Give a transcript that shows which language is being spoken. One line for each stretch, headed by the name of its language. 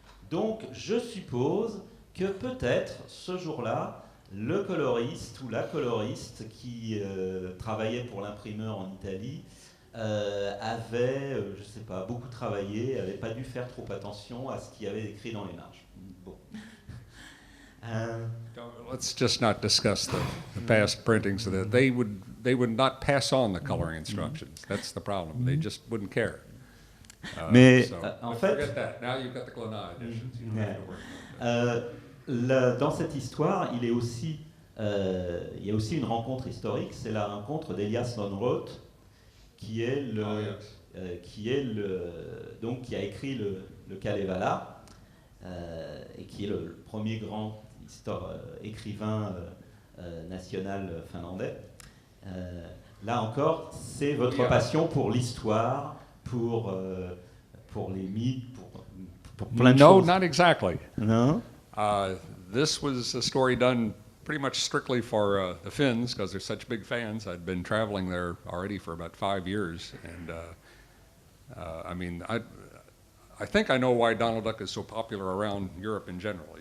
French: Donc, je suppose que peut-être, ce jour-là, le coloriste ou la coloriste qui travaillait pour l'imprimeur en Italie avait, je ne sais pas, beaucoup travaillé, n'avait pas dû faire trop attention à ce qu'il y avait écrit dans les marges. Bon.
English: Let's just not discuss the past printings. They would not pass on the coloring instructions. That's the problem. They just wouldn't care.
French: Mais
English: So,
French: en fait,
English: forget that. Now you've got the Glenade editions. You don't have to worry about that.
French: dans cette histoire, il y a aussi une rencontre historique. C'est la rencontre d'Elias Don Rosa, qui est qui a écrit le Kalevala et qui est le premier grand écrivain national finlandais. Là encore, c'est votre passion pour l'histoire, pour les mythes, pour plein de choses.
English: No, not exactly.
French: Non.
English: This was a story done pretty much strictly for the Finns, because they're such big fans. I'd been traveling there already for about 5 years, and I mean, I think I know why Donald Duck is so popular around Europe in general.